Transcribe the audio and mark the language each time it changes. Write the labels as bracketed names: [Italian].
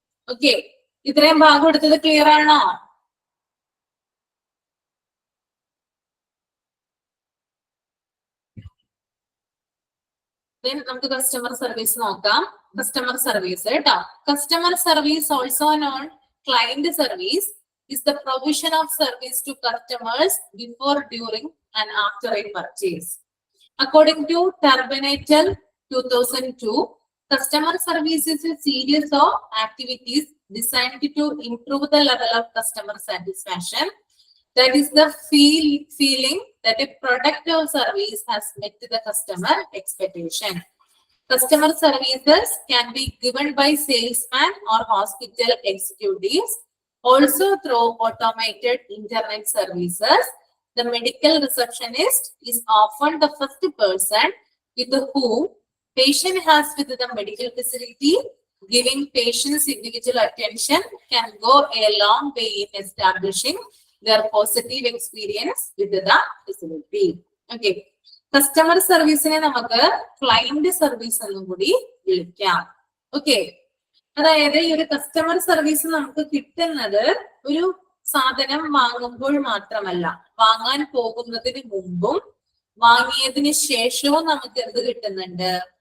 [Malayalam] Okay, ഇത്രയും ഭാഗം എടുത്തത് ക്ലിയർ ആണോ? നമുക്ക് കസ്റ്റമർ സർവീസ് നോക്കാം. കസ്റ്റമർ സർവീസ് കേട്ടോ. [English] Customer service also known client service is the provision of service to customers before, during, and after a purchase. According to Turbonatel 2002, customer service is a series of activities designed to improve the level of customer satisfaction. That is the feeling that a product or service has met the customer expectation. Customer services can be given by salesmen or hospital executives, also through automated internet services. The medical receptionist is often the first person with whom patient has with the medical facility. Giving patients individual attention can go a long way in establishing their positive experience with the facility. Okay. [Malayalam] Customer സർവീസിനെ നമുക്ക് client service എന്നും കൂടി വിളിക്കാം. Okay, അതായത് ഈ ഒരു customer service നമുക്ക് കിട്ടുന്നത് ഒരു സാധനം വാങ്ങുമ്പോൾ മാത്രമല്ല, വാങ്ങാൻ പോകുന്നതിന് മുമ്പും വാങ്ങിയതിന് ശേഷവും നമുക്ക് എന്ത് കിട്ടുന്നുണ്ട്?